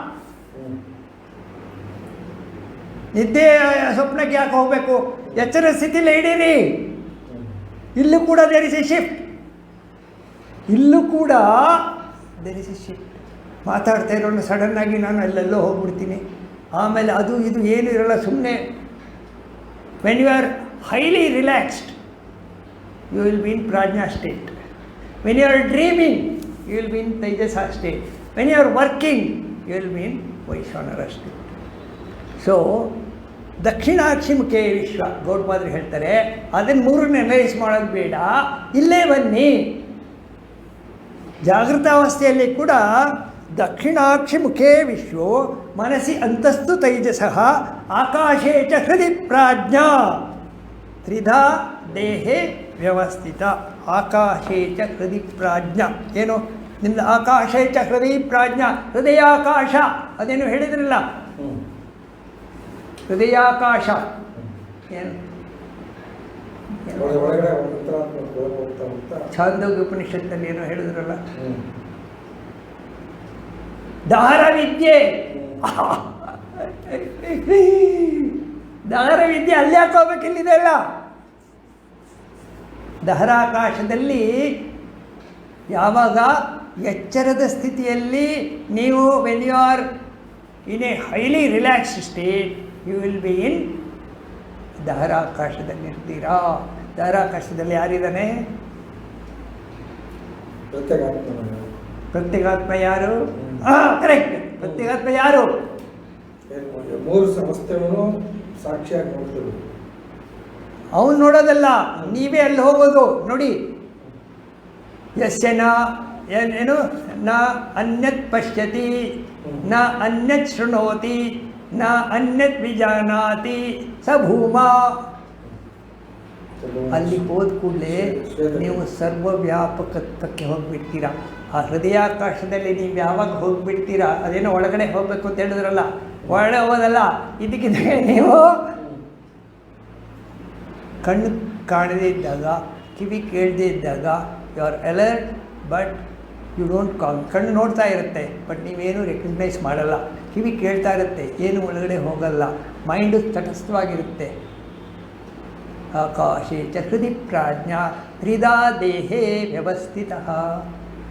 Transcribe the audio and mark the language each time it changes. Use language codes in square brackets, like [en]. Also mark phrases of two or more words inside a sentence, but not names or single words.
[kn] ನಿದ್ದೆ ಸ್ವಪ್ನಕ್ಕೆ ಯಾಕೆ ಹೋಗಬೇಕು? ಎಚ್ಚರ ಸ್ಥಿತಿಯಲ್ಲೇ ಹಿಡೀರಿ. ಇಲ್ಲೂ ಕೂಡ [en] there is a shift. [kn] ಇಲ್ಲೂ ಕೂಡ [en] there is a shift. [kn] ಮಾತಾಡ್ತಾ ಇರೋನು ಸಡನ್ನಾಗಿ ನಾನು ಅಲ್ಲೆಲ್ಲೋ ಹೋಗ್ಬಿಡ್ತೀನಿ. ಆಮೇಲೆ ಅದು ಇದು ಏನು ಇರೋಲ್ಲ, ಸುಮ್ಮನೆ. [en] when you are highly relaxed you will be in Prajna state. When you are dreaming, you will be in Taijasa state. When you are working, you will be in Vaishvanara state. So, [sa] ದಕ್ಷಿಣಾಕ್ಷಿ ಮುಖೇ ವಿಶ್ವ [kn] ಗೌಡಪಾದರು ಹೇಳ್ತಾರೆ. ಅದನ್ನು ಮೂರನ್ನು ಅನಲೈಸ್ ಮಾಡೋದು ಬೇಡ, ಇಲ್ಲೇ ಬನ್ನಿ. ಜಾಗೃತಾವಸ್ಥೆಯಲ್ಲಿ ಕೂಡ [sa] ದಕ್ಷಿಣಾಕ್ಷಿ ಮುಖೇ ವಿಶ್ವೋ ಮನಸ್ಸಿ ಅಂತಸ್ತು ತೈಜಸಃ ಆಕಾಶೇ ಚ ಹೃದಿ ಪ್ರಾಜ್ಞಾ ತ್ರಿಧಾ ದೇಹೇ ವ್ಯವಸ್ಥಿತ. ಆಕಾಶೇ ಚ ಹೃದಿ ಪ್ರಾಜ್ಞಾ. [kn] ಏನು ನಿಮ್ದು? [sa] ಆಕಾಶೇ ಚ ಹೃದಿ ಪ್ರಾಜ್ಞಾ, [kn] ಹೃದಯಾಕಾಶ. ಅದೇನು ಹೇಳಿದ್ರಲ್ಲ, ಹೃದಯಾಕಾಶ. ಏನು ಛಾಂದೋಗ್ಯ ಉಪನಿಷತ್ತಲ್ಲಿ ಏನೋ ಹೇಳಿದ್ರಲ್ಲ, ದಹರ ವಿದ್ಯೆ. ದಹರ ವಿದ್ಯೆ ಅಲ್ಲಿ ಹಾಕೋಬೇಕು, ಇಲ್ಲಿದೆ ಅಲ್ಲ. ದಹರಾಕಾಶದಲ್ಲಿ ಯಾವಾಗ ಎಚ್ಚರದ ಸ್ಥಿತಿಯಲ್ಲಿ ನೀವು [en] when you are in a highly relaxed state you will be in [kn] ದಹರಾಕಾಶದಲ್ಲಿ ಇರ್ತೀರಾ. ದಹರಾಕಾಶದಲ್ಲಿ ಯಾರಿದ್ದಾನೆ? ಪ್ರತ್ಯೇಗಾತ್ಮ. ಯಾರು? ಕರೆಕ್ಟ್. ಪ್ರತ್ಯೇಗಾತ್ಮ ಯಾರು? ಮೂರು ಸಮಸ್ಯೆಯನ್ನು ಸಾಕ್ಷಿಯಾಗಿ ನೋಡ್ತೀವಿ. ಅವನು ನೋಡೋದಲ್ಲ, ನೀವೇ ಅಲ್ಲಿ ಹೋಗೋದು ನೋಡಿ. [sa] ಯಸ್ಯ ನ ಏನು ನ ಅನ್ಯತ್ ಪಶ್ಯತಿ ನ ಅನ್ಯತ್ ಶೃಣೋತಿ ನ ಅನ್ಯತ್ ವಿಜಾನಾತಿ ಸ ಭೂಮಾ. [kn] ಅಲ್ಲಿ ಹೋದ ಕೂಡಲೇ ನೀವು ಸರ್ವವ್ಯಾಪಕತ್ವಕ್ಕೆ ಹೋಗಿಬಿಡ್ತೀರಾ. ಆ ಹೃದಯಾಕಾಶದಲ್ಲಿ ನೀವು ಯಾವಾಗ ಹೋಗಿಬಿಡ್ತೀರಾ, ಅದೇನೋ ಒಳಗಡೆ ಹೋಗಬೇಕು ಅಂತ ಹೇಳಿದ್ರಲ್ಲ, ಒಳಗಡೆ ಹೋಗೋದಲ್ಲ, ಇದಕ್ಕಿದ್ದಾಗ ನೀವು ಕಣ್ಣು ಕಾಣದೇ ಇದ್ದಾಗ, ಕಿವಿ ಕೇಳದೇ ಇದ್ದಾಗ [en] you are alert but you don't call. [kn] ಕಣ್ಣು ನೋಡ್ತಾ ಇರುತ್ತೆ ಬಟ್ ನೀವೇನು ರೆಕಗ್ನೈಸ್ ಮಾಡಲ್ಲ. ಕಿವಿ ಕೇಳ್ತಾ ಇರುತ್ತೆ, ಏನು ಒಳಗಡೆ ಹೋಗಲ್ಲ. ಮೈಂಡು ತಟಸ್ಥವಾಗಿರುತ್ತೆ. [sa] ಆಕಾಶೇ ಚ ಹೃದಿ ಪ್ರಾಜ್ಞಾ ಹೃದಾ ದೇಹೇ ವ್ಯವಸ್ಥಿತಃ.